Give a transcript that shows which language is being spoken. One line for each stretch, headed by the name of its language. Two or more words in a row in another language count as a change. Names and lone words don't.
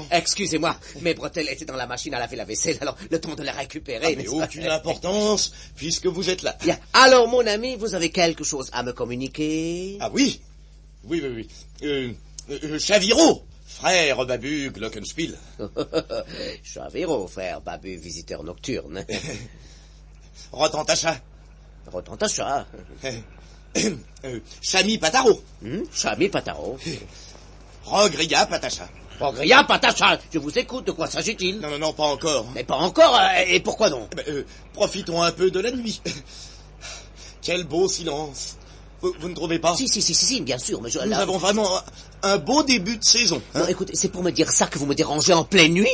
French: Excusez-moi, mes bretelles étaient dans la machine à laver la vaisselle, alors le temps de les récupérer. Mais aucune importance, puisque vous êtes là. Bien. Alors, mon ami, vous avez quelque chose à me communiquer? Ah oui. Chaviro, frère Babu Glockenspiel. Chaviro, frère Babu, visiteur nocturne. Rotantacha. Chami Pataro. Chami Pataro. Rogria Patacha. Rogria Patacha, je vous écoute, de quoi s'agit-il? Non, pas encore. Mais pas encore, et pourquoi donc? Profitons un peu de la nuit. Quel beau silence. Vous ne trouvez pas? Si, bien sûr, mais Nous avons vraiment un beau début de saison. Hein? Non, écoutez, c'est pour me dire ça que vous me dérangez en pleine nuit?